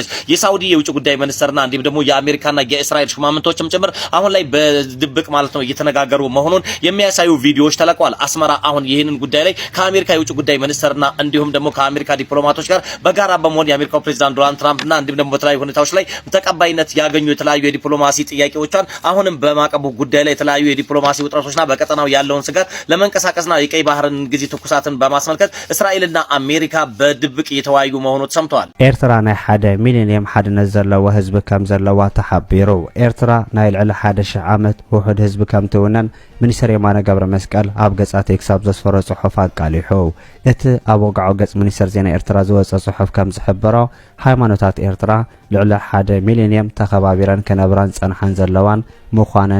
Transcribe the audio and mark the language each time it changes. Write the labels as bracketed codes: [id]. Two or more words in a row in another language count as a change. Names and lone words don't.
[am] የሳውዲ የውጭ ጉዳይ ሚኒስትርና እንዲሁም ደግሞ የአሜሪካና የእስራኤል ሹማምንቶችም ጭምር አሁን ላይ በድብቅ ማለት ነው እየተነጋገሩ መሆኑን የሚያሳዩ ቪዲዮዎች ተለቀዋል። አስመራ አሁን ይህንን ጉዳይ ላይ ከአሜሪካ የውጭ ጉዳይ ሚኒስትርና እንዲሁም ደግሞ ከአሜሪካ ዲፕሎማቶች ጋር በጋራ በመሆን የአሜሪካው ፕሬዝዳንት ዶናልድ ትራምፕና እንዲሁም ደግሞ በተለያዩ ሁኔታዎች ላይ ተቀባይነት ያገኙ የተለያዩ የዲፕሎማሲ ጥያቄዎቿን አሁንም በማዕቀቡ ጉዳይ ላይ የተለያዩ የዲፕሎማሲ ውጥረቶችና በቀጠናው ያለውን ስጋት ለመንቀሳቀስና የቀይ ባህርን ጊዜ ትኩሳትን በማስመልከት እስራኤልና አሜሪካ በድብቅ እየተወያዩ መሆኑ ተሰምቷል። [ti] ኤርትራ ናይ 1 ሚሊዮን ሓድነት ዘለዋ ህዝቢ ከም ዘለዋ ተሓቢሩ ኤርትራ ናይ ልዕሊ 1000 ዓመት ውሑድ ህዝቢ ከም ትውነን ሚኒስትር የማነ ገብረ መስቀል ኣብ ገጻት ኤክሳብ ዘስፈረ ጽሑፍ አቃሊሑ እቲ ኣብ ወግዓዊ ገጽ ሚኒስትር ዜና ኤርትራ ዝወፀ ጽሑፍ ከም ዝሕብሮ ሃይማኖታት ኤርትራ ልዕሊ 1 ሚሊዮን ተኸባቢረን ከነብራን ጸንሐን ዘለዋን ምዃነን